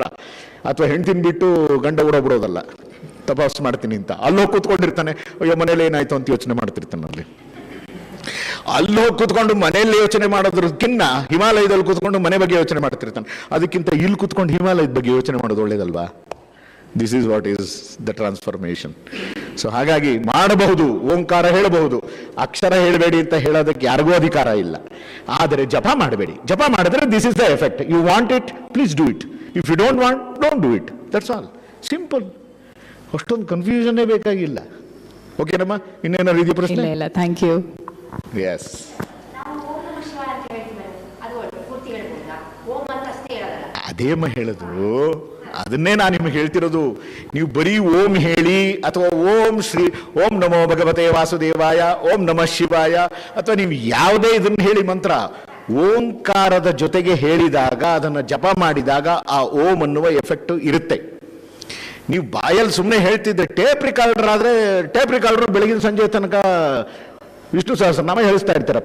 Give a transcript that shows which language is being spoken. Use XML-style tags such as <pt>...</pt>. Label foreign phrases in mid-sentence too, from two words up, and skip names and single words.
<kn>ಅಥವಾ ಹೆಂಡತಿನ ಬಿಟ್ಟು ಗಂಡ ಬಿಡೋದಲ್ಲ, ತಪಾಸ್ ಮಾಡ್ತೀನಿ ಅಂತ ಅಲ್ಲೋಗಿ ಕೂತ್ಕೊಂಡಿರ್ತಾನೆ. ಅಯ್ಯೋ ಮನೇಲಿ ಏನಾಯ್ತು ಅಂತ ಯೋಚನೆ ಮಾಡ್ತಿರ್ತಾನೆ. ಅಲ್ಲೋಗಿ ಕೂತ್ಕೊಂಡು ಮನೆಯಲ್ಲಿ ಯೋಚನೆ ಮಾಡೋದ್ರಕ್ಕಿನ್ನ ಹಿಮಾಲಯದಲ್ಲಿ ಕೂತ್ಕೊಂಡು ಮನೆ ಬಗ್ಗೆ ಯೋಚನೆ ಮಾಡ್ತಿರ್ತಾನೆ. ಅದಕ್ಕಿಂತ ಇಲ್ಲಿ ಕೂತ್ಕೊಂಡು ಹಿಮಾಲಯದ ಬಗ್ಗೆ ಯೋಚನೆ ಮಾಡೋದು ಒಳ್ಳೇದಲ್ವಾ?</kn> <en>This is what is the transformation.</en> <kn>ಸೊ ಹಾಗಾಗಿ ಮಾಡಬಹುದು, ಓಂಕಾರ ಹೇಳಬಹುದು, ಅಕ್ಷರ ಹೇಳಬೇಡಿ ಅಂತ ಹೇಳೋದಕ್ಕೆ ಯಾರಿಗೂ ಅಧಿಕಾರ ಇಲ್ಲ. ಆದರೆ ಜಪ ಮಾಡಬೇಡಿ. ಜಪ ಮಾಡಿದ್ರೆ</kn> <en>this is the effect. You want it, please do it. If you don't want, don't do it. That's all. ಸಿಂಪಲ್.</en> <kn>ಅಷ್ಟೊಂದು ಕನ್ಫ್ಯೂಷನ್ನೇ ಬೇಕಾಗಿಲ್ಲ. ಓಕೆನಮ್ಮ? ಇನ್ನೇನಾದ್ರು ಇದೆಯಾ ಪ್ರಶ್ನೆ? ಇಲ್ಲ,</kn> <en>thank you.</en> <kn>ಎಸ್. ಅದೇಮ್ಮ ಹೇಳೋದು, ಅದನ್ನೇ ನಾನು ನಿಮಗೆ ಹೇಳ್ತಿರೋದು. ನೀವು ಬರೀ ಓಂ ಹೇಳಿ, ಅಥವಾ</kn> <sa>ಓಂ ನಮೋ ಭಗವತೆ ವಾಸುದೇವಾಯ, ಓಂ ನಮಃ ಶಿವಾಯ,</sa> <kn>ಅಥವಾ ನೀವು ಯಾವುದೇ ಇದನ್ನು ಹೇಳಿ ಮಂತ್ರ, ಓಂಕಾರದ ಜೊತೆಗೆ ಹೇಳಿದಾಗ, ಅದನ್ನು ಜಪ ಮಾಡಿದಾಗ ಆ ಓಂ ಅನ್ನುವ ಎಫೆಕ್ಟ್ ಇರುತ್ತೆ. ನೀವು ಬಾಯಲ್ಲಿ ಸುಮ್ಮನೆ ಹೇಳ್ತಿದ್ದೆ.</kn> <en>tape recorder</en> <kn>ಆದರೆ</kn> <en>tape recorder</en> <kn>ಬೆಳಗಿನ ಸಂಜೆ ತನಕ ವಿಷ್ಣು ಸಹಸ್ರನಾಮ ಹೇಳಿಸ್ತಾ ಇರ್ತಾರಪ್ಪ.</kn>